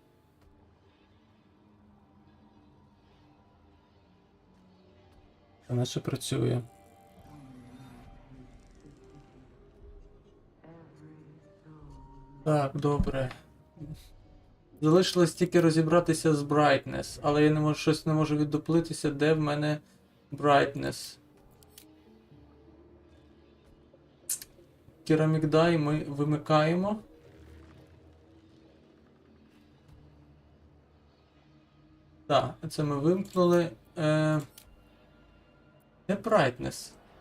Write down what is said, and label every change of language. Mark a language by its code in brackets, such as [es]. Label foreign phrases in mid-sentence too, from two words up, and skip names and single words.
[uk] Вона ще працює. Так, добре. Залишилось тільки розібратися з brightness, але я не можу, щось не можу віддуплитися, де в мене brightness. [en] Ceramic die [uk] ми вимикаємо. Так, це ми вимкнули. Де brightness?